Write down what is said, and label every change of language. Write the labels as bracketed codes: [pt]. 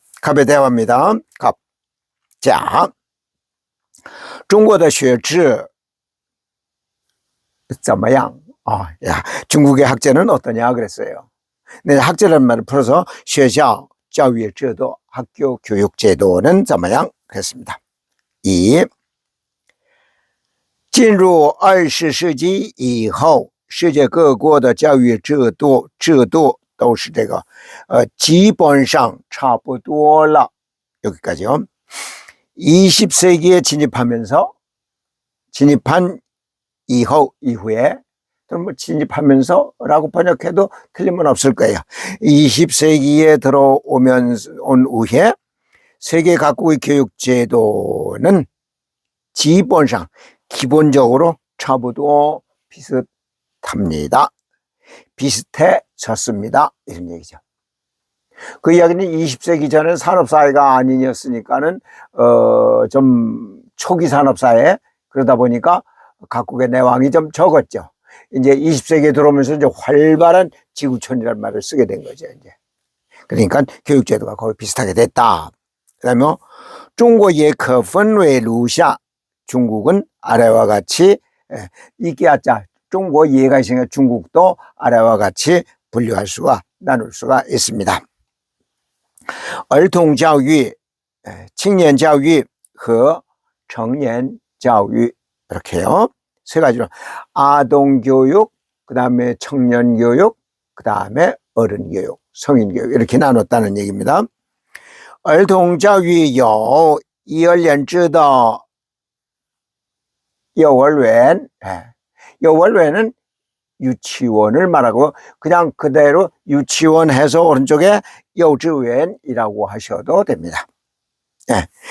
[ko] 갑의 대화입니다. 갑. 자, [zh] 中国的学制怎么样? [ko] 중국의 학제는 어떠냐 그랬어요. 네, 학제라는 말을 풀어서 [zh] 学校教育制度, [ko] 학교 교육 제도는 怎么样? 그랬습니다. 2. [zh] 进入20世纪以后, 世界各国的教育制度都是这个基本上差不多了. [ko] 여기까지요. 20세기에 진입한 이후에, 진입하면서라고 번역해도 틀림은 없을 거예요. 20세기에 온 후에 세계 각국의 교육 제도는 기본적으로差不多 비슷합니다. 비슷해졌습니다. 이런 얘기죠. 그 이야기는 20세기 전에 산업사회가 아니었으니까는, 좀 초기 산업사회, 그러다 보니까 각국의 내왕이 좀 적었죠. 이제 20세기에 들어오면서 이제 활발한 지구촌이라는 말을 쓰게 된 거죠, 이제. 그러니까 교육제도가 거의 비슷하게 됐다. 그 다음에, [zh] 中国也可分为如下. [ko] 중국은 아래와 같이, 이끼아자, 中国예가 있으니까 중국도 아래와 같이 나눌 수가 있습니다. [zh] 儿童教育, 青年教育和成年教育 [ko] 이렇게요. 세 가지로 아동 교육, 그다음에 청년 교육, 그다음에 어른 교육, 성인 교육 이렇게 나눴다는 얘기입니다. [zh] 儿童教育有幼儿园制的幼儿园, [ko] 幼儿园은 유치원을 말하고 그냥 그대로 유치원 해서 오른쪽에幼稚园이라고 하셔도 됩니다. 예.